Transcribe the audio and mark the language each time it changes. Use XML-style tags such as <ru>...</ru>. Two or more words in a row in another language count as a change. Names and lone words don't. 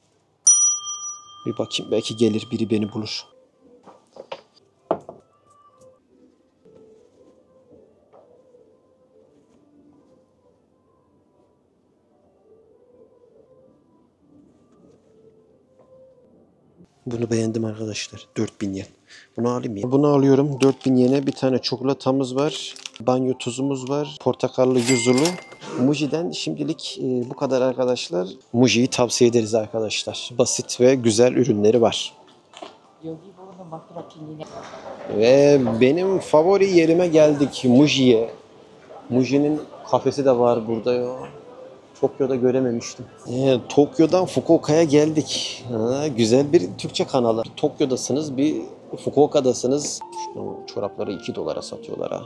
<tr>Bir bakayım belki gelir biri beni bulur. Bunu beğendim arkadaşlar. 4000 yen. Bunu alayım ya. Bunu alıyorum. 4000 yene bir tane çikolatamız var. Banyo tuzumuz var. Portakallı yuzulu. Muji'den şimdilik bu kadar arkadaşlar. Muji'yi tavsiye ederiz arkadaşlar. Basit ve güzel ürünleri var.</tr> <ja>ヨギボーの枕気にね。</ja> <tr>Ve benim favori yerime geldik. Muji'ye. Muji'nin kafesi de var burada ya. Tokyo'da görememiştim. Tokyo'dan Fukuoka'ya geldik. Güzel bir Türkçe kanalı. Tokyo'dasınız, bir Fukuoka'dasınız. Şu çorapları 2 dolara satıyorlar ha.</tr>